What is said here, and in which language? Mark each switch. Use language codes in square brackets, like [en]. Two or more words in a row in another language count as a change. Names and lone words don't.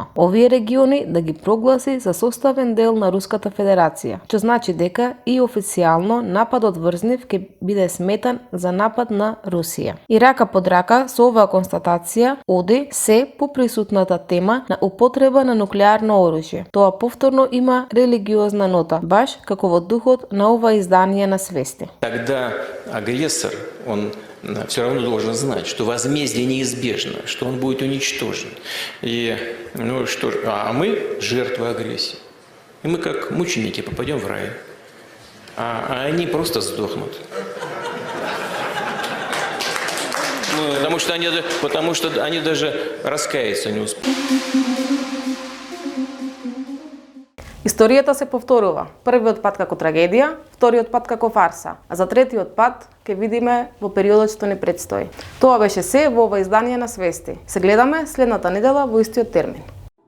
[mk] Овие региони да ги прогласи за составен дел на Руската Федерација, што значи дека и официјално нападот врз нив ќе биде сметан за напад на Русија. И рака под рака со оваа констатација оди се поприсутната тема на употреба на нуклеарно оружје. Тоа повторно има религиозна нота, баш како во духот на ова издание на Свести. [ru] Тогда агрессор, он все равно должен знать, что возмездие неизбежно, что он будет уничтожен. И, ну что ж, а мы жертвы агрессии. И мы как мученики попадем в рай, а они просто сдохнут. Потому что они даже раскаяться не успеют. [mk] Историјата се повторува. Првиот пат како трагедија, вториот пат како фарса, а за третиот пат ќе видиме во периодот што ни предстои. Тоа беше се во ова издание на Свести. Се гледаме следната недела во истиот термин.